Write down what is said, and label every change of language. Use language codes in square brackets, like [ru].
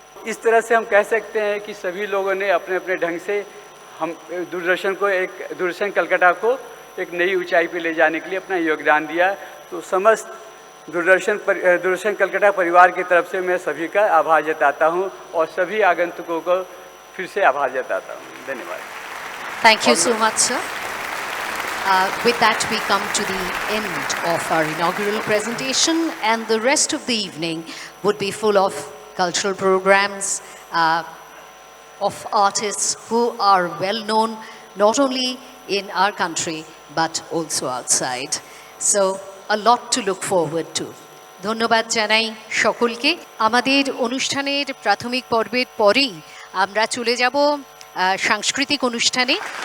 [hi] इस तरह से हम कह सकते हैं कि सभी लोगों ने अपने अपने ढंग से हम दूरदर्शन कलकत्ता को एक नई ऊंचाई पे ले जाने के लिए अपना योगदान दिया। तो समस्त दूरदर्शन कलकत्ता परिवार की तरफ से मैं सभी का आभार जताता हूं और सभी आगंतुकों को फिर से आभार जताता हूं। धन्यवाद। [en] Thank you so much, sir. With that, we come to the end of our inaugural presentation, and the rest of the evening would be full of cultural programs, of artists who are well known not only in our country but also outside. So, a lot to look forward to. [bn] ধন্যবাদ জানাই সকলকে। আমাদের অনুষ্ঠানের প্রাথমিক পর্বের পরেই আমরা চলে যাব সাংস্কৃতিক অনুষ্ঠানে।